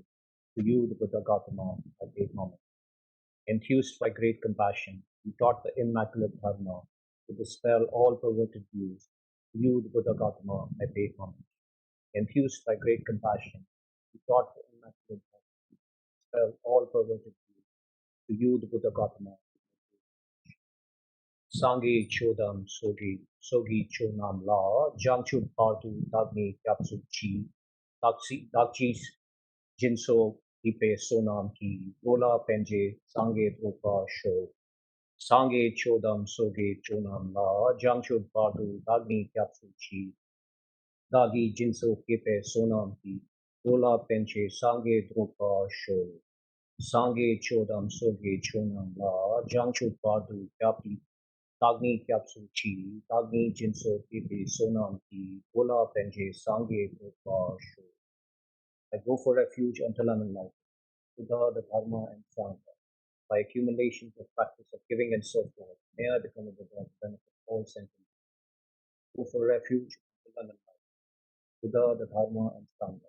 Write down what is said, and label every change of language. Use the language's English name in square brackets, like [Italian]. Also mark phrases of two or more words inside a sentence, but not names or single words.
[English] To you, the Buddha Gautama, I take homage. Enthused by great compassion, you taught the immaculate Dharma to dispel all perverted views. To you, the Buddha Gautama, I pay homage. Enthused by great compassion, you taught the immaculate Dharma to dispel all perverted views. To you, the Buddha Gautama, [Tibetan] སངས་རྒྱས་ཆོས་དང་ཚོགས་ཀྱི་མཆོག་རྣམས་ལ། བྱང་ཆུབ་བར་དུ་བདག་ནི་སྐྱབས་སུ་མཆི། བདག་གིས སྦྱིན་སོགས་བགྱིས་པའི་བསོད་ནམས་ཀྱིས། འགྲོ་ལ་ཕན་ཕྱིར་སངས་རྒྱས་འགྲུབ་པར་ཤོག། སངས་རྒྱས་ཆོས་དང་ཚོགས་ཀྱི་མཆོག་རྣམས་ལ། བྱང་ཆུབ་བར་དུ་བདག་ནི་སྐྱབས་སུ་མཆི། བདག་གིས་སྦྱིན་སོགས་བགྱིས་པའི་བསོད་ནམས་ཀྱིས། འགྲོ་ལ་ཕན་ཕྱིར་སངས་རྒྱས་འགྲུབ་པར་ཤོག། སངས་རྒྱས་ཆོས་དང་ཚོགས་ཀྱི་མཆོག་རྣམས་ལ། བྱང་ཆུབ་བར་དུ་སྐྱབས་བདག་ནི་སྐྱབས་སུ་མཆི། བདག་ནི་སྦྱིན་སོགས་བགྱིས་པའི་བསོད་ནམས་ཀྱིས། འགྲོ་ལ་ཕན་ཕྱིར་སངས་རྒྱས་འགྲུབ་པར་ཤོག. [English] I go for refuge until I'm enlightened. Buddha, the Dharma, and Sangha. By accumulations of practice of giving and so forth, may I become a Buddha to benefit all sentiments. Go for refuge until I'm enlightened. Buddha, the Dharma, and Sangha.